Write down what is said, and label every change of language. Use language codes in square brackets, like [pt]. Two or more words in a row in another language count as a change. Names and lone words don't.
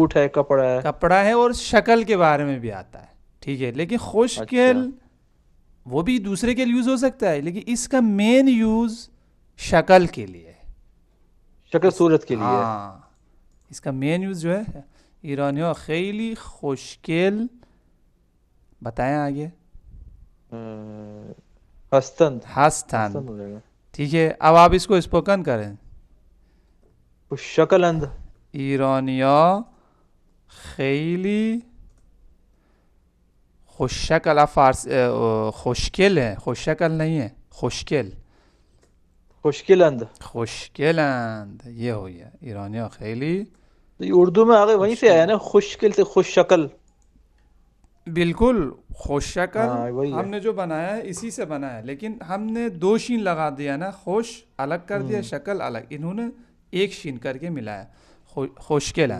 [ur] سوٹ ہے، کپڑا ہے. کپڑا ہے اور شکل کے بارے میں بھی آتا ہے. ٹھیک ہے. لیکن اچھا خوشگل وہ بھی دوسرے کے لیے یوز ہو سکتا ہے، لیکن اس کا [en] main use [ur] شکل کے لیے. شکل صورت کے لیے. ہاں اس کا [en] main use [ur] جو ہے [fa] ایرانیوں خیلی خوشگل. [ur] بتائیں آگے. [fa] हस्तंद हस्तंद, [ur] هستند ہو جائے گا. ٹھیک ہے۔ اب آپ اس کو اسپوکن کریں. [fa] खुशकलंद ایرانیا خیلی خوششکل، [ur] فارس خوشگل ہے، خوششکل نہیں ہے، خوشگل، [fa] खुशकिलंद [ur] خوشگلند، یہ ہو گیا [fa] ایرانیا خیلی [ur] تو یہ اردو میں آگے وہیں سے آیا خوشگل، نا، خوشکل سے خوش شکل. بالکل خوش شکل ہاں وہی ہے. ہم نے جو بنایا ہے اسی سے بنا ہے، لیکن ہم نے دو شین لگا دیا نا، خوش الگ کر دیا، شکل الگ، انہوں نے ایک شین کر کے ملایا، خوشگلند.